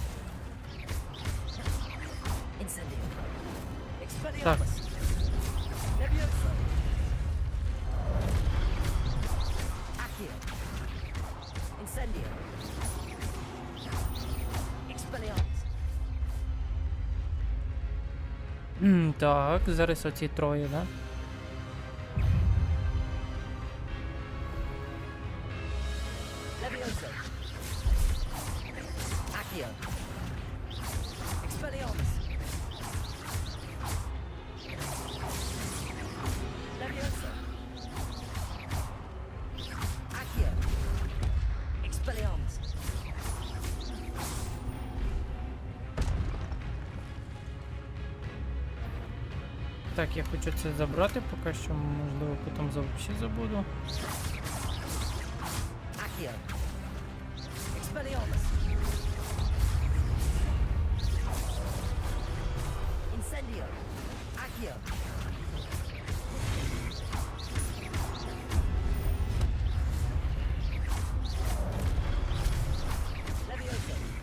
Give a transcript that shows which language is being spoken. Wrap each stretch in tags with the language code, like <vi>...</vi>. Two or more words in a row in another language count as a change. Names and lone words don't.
<uk>Incendio. Expelliarmus. Levioso. Accio. Incendio. Expelliarmus. Так, зараз оці троє, да? Levioso. Accio. Expelliarmus. Levioso. Accio. Expelliarmus. Так, я хочу це забрати, поки що, можливо, потім взагалі забуду. Accio. Expelliarmus. Incendio. Accio. Levioso.</uk>